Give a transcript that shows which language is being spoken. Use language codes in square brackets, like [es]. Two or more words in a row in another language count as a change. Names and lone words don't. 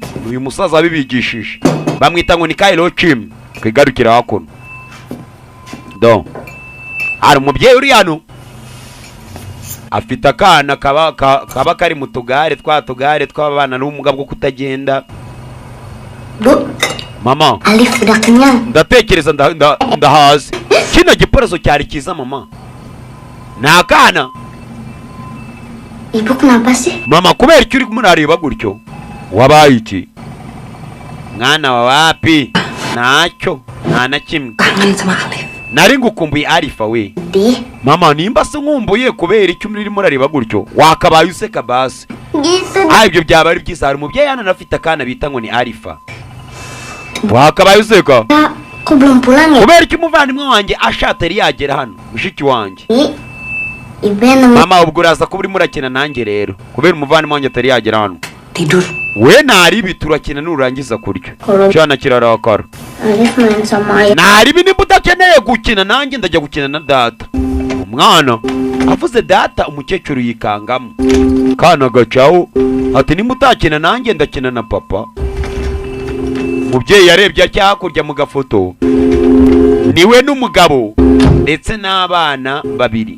[rw] Uyu musaza wabibigishije bamwita ngo ni Kairo Chim. Kwigarukira hakuno hari umubyeyi uri hano afite akana kaba kari mu tugare tw'abana n'ubumuga bwo kutagenda. [id] Mama Alif udah kenyang. [rw] Ndatekereza ndahaze. Kino giporezo cyari kiza mama. Na akana. [id] Ibu kenapa sih? [rw] Mama kubera icyo uri kumurareba gutyo wabaye iki? Mwana wa wapi? Nacyo nta na kimwe. [id] Kangen sama Alif. [rw] Nari ngukumbuye Arifa we. Di. Mama nimba se nkumbuye kubera icyo muri murareba gutyo wakabaye useka basi. [id] Gitu. [rw] Ibyo byaba ari byiza. Hari umubyeyi hano afite akana bita ngo ni Arifa. Wakabaye useka? [id] Kok belum pulang ya? [rw] Kubera icyo umuvandimwe wanjye ashatse yagera hano mushiki wanjye. Iben Mama ubwo uraza kuba urimo urakina nanjye rero kubera umuvandimwe wanjye atari yagera hano. [id] tidur. [rw] We naribi turakina nurangiza kurya. Cyana kirarakara. [id] Alif main sama ayah. [rw] Naribi nimba udakeneye gukina nanjye ndajya gukina na data. Umwana avuze data umukecuru yikangamo. Kana gacaho ati nimba utakina nanjye ndakina na papa. Mubyeyi yarebye acyakurya mu gafoto. Niwe n'umugabo ndetse n'abana babiri.